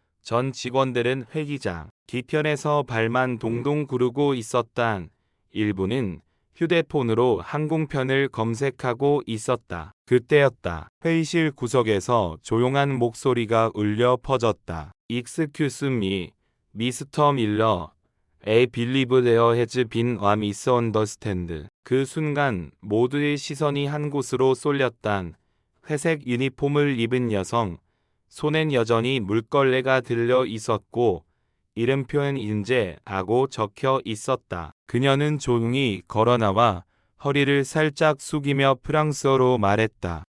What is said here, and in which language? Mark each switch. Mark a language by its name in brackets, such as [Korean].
[Korean] 전 직원들은 회의장 뒤편에서 발만 동동 구르고 있었다. 일부는 휴대폰으로 항공편을 검색하고 있었다. 그때였다. 회의실 구석에서 조용한 목소리가 울려 퍼졌다. [English] Excuse me, 미스터 밀러. I believe there has been a misunderstand. [Korean] 그 순간 모두의 시선이 한 곳으로 쏠렸다. 회색 유니폼을 입은 여성. 손엔 여전히 물걸레가 들려 있었고 이름표엔 인재하고 적혀 있었다. 그녀는 조용히 걸어나와 허리를 살짝 숙이며 프랑스어로 말했다.